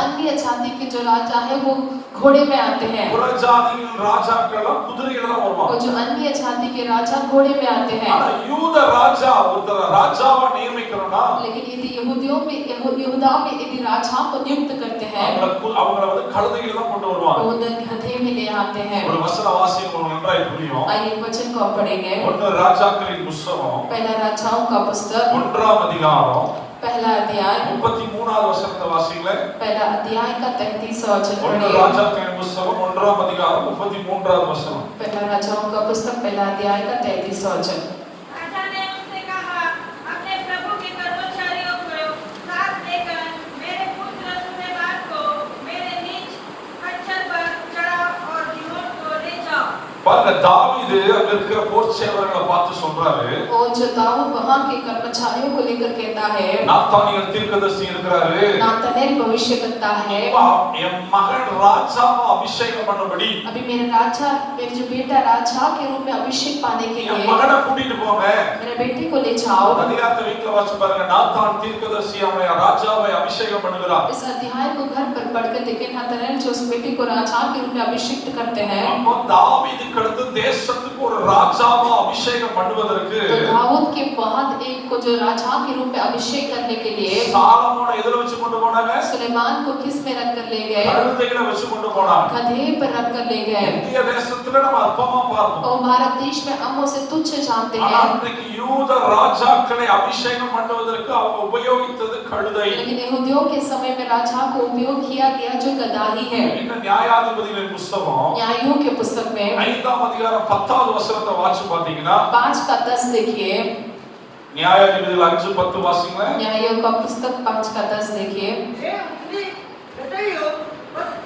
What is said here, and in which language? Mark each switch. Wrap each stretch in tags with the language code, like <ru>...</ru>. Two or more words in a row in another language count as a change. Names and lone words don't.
<hi>अन्य जाति के जो राजा है वो घोड़े में आते हैं।</hi> <ta>புறஜாதியின் ராஜாக்கள் குதிரையில தான் வருவாங்க.</ta> <hi>और जो अन्य जाति के राजा घोड़े में आते हैं।</hi> <ta>ஆனா யூத ராஜா ஒருத்தர ராஜாவா நியமிக்கறனா</ta> <hi>लेकिन यदि यहूदा में यदि राजा को नियुक्त करते हैं</hi> <ta>அவங்கள வந்து கழுதையில தான் கொண்டு வருவாங்க.</ta> <hi>वो उन्हें गधे में ले आते हैं।</hi> <ta>ஒரு வசன வாசியம் உங்களுக்கு நன்றாய் புரியும்.</ta> <hi>आइए वचन को हम पढ़ेंगे।</hi> <ta>1 ராஜாக்களின் புத்தகம்</ta> <hi>पहला राजाओं का पुस्तक</hi> <ta>1ஆம் அதிகாரம்</ta> <hi>पहला अध्याय</hi> <ta>33வது வசனத்தை வாசிங்களேன்.</ta> <hi>पहला अध्याय का 33वां वचन 1 पढ़िए।</hi> <ta>ராஜாக்களின் புத்தகம் 1ஆம் அதிகாரம் 33வது வசனம்.</ta> <hi>पहला राजाओं का पुस्तक पहला अध्याय का 33वां वचन। राजा ने उनसे कहा, अपने प्रभु के कर्मचारियों को साथ लेकर मेरे पुत्र सुलेमान को मेरे नीच खच्चर पर चढ़ाओ और गिहोन को ले जाओ।</hi> <ta>பாருங்க, தாவீது அங்க இருக்கிற போர் சேவகர்களை பார்த்து சொல்றாரு,</ta> <hi>और जो दाऊद वहां के कर्मचारियों को लेकर कहता है,</hi> <ta>நாத்தானியல் தீர்க்கதரிசி இருக்கிறாரு,</ta> <hi>नातनेल भविष्य करता है,</hi> <ta>என் மகன் ராஜாவை அபிஷேகம் பண்ணபடி</ta> <hi>अभी मेरे जो बेटा राजा के रूप में अभिषेक पाने के</hi> <ta>என்</ta> <hi>लिए</hi> <ta>மகனை கூட்டிட்டு போங்க.</ta> <hi>मेरे बेटे को ले जाओ।</hi> <ta>அதிகாரத்தை வீட்ல வாசி பாருங்க, நாத்தான் தீர்க்கதரிசி அவனை ராஜாவை அபிஷேகம் பண்ணுகிறார்.</ta> <hi>इस अध्याय को घर पर पढ़कर देखें, नातनेल जो उस बेटे को राजा के रूप में अभिषेक करते हैं।</hi> <ta>அப்போ தாவீதுக்கு அடுத்து தேசத்துக்கு ஒரு ராஜாவை அபிஷேகம் பண்ணுவதற்கு</ta> <hi>तो दाऊद के बाद एक को जो राजा के रूप में अभिषेक करने के लिए</hi> <ta>சாலமோனை எதுல வச்சு கொண்டு போனாங்க?</ta> <hi>सुलेमान को किस में रख कर ले गए?</hi> <ta>கழுதையில வச்சு கொண்டு போனாங்க.</ta> <hi>गधे पर रख कर ले गए।</hi> <ta>இந்திய தேசத்துல நம்ம அற்பமா பார்ப்போம்.</ta> <hi>और भारत देश में हम उसे तुच्छ जानते</hi> <ta>ஆனா</ta> <hi>हैं।</hi> <ta>அன்றைக்கு யூத ராஜாக்களை அபிஷேகம் பண்ணுவதற்கு அவங்க உபயோகித்தது கழுதை.</ta> <hi>लेकिन यहूदियों के समय में राजा को उपयोग किया गया जो गधा ही है।</hi> <ta>இந்த நியாயாதிபதிகளின் புத்தகம்</ta> <hi>न्यायों के पुस्तक में</hi> <ta>5ஆம் அதிகாரம் 10வது வசனத்தை வாசி பாத்தீங்கன்னா</ta> <hi>5 का 10 देखिए।</hi> <ta>நியாயாதிபதிகள் 5:10 வாசிங்களேன்.</ta> <hi>न्यायों का पुस्तक 5 का 10 देखिए। हे उंगली हटाइयो</hi>